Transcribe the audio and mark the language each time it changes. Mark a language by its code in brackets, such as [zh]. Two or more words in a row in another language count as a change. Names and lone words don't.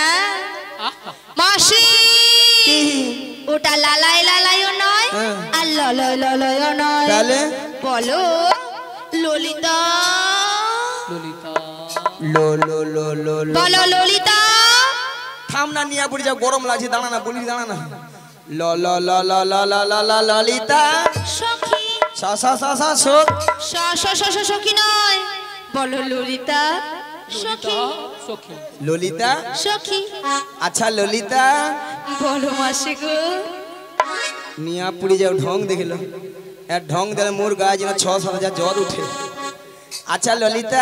[bn] মাসি ওটা লালাই লালাইও নয় আর ললয় ললয়ও নয়, তাহলে বলো ললিতা। লো লো লো লো লো। বলো ললিতা। থাম না, নিয়া পড়ে যাও, গরম লাগছে, দাঁড়া না বলি, দাঁড়া না। ল ল ল ল ল ল ল ল ললিতা। সখী সা সা সা সা সোক। সখী নয়, বলো ললিতা। সখী ললিতা সখী। আচ্ছা ললিতা বলো মাসি গো। নিয়া পুড়ে যাও, ঢং দেখিল, এর ঢং দিলে মোর গায়ে যেন 6-7 হাজার জ্বর উঠে। আচ্ছা ললিতা